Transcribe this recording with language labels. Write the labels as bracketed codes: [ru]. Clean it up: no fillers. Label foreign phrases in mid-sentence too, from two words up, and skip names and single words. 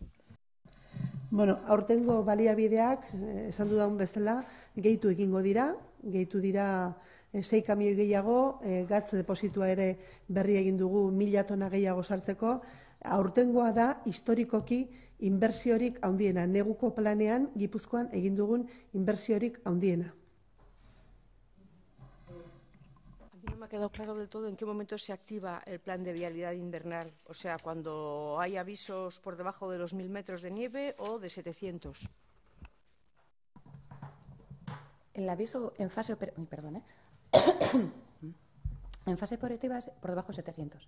[eu] Aurtengo baliabideak, esan dudan bezala, gehitu egingo dira. Gehitu dira 6 kamioi gehiago, gatz depositua ere berri egin dugu 1000 tona gehiago sartzeko. Aurtengoa da, historikoki, inbertsiorik handiena. Neguko planean, Gipuzkoan egin dugun inbertsiorik handiena. [es] A mí no me ha quedado claro del todo en qué momento se activa el plan de vialidad invernal. O sea, cuando hay avisos por debajo de los 1000 metros de nieve o de 700. El aviso en fase operativa, en fase operativa es por debajo de 700.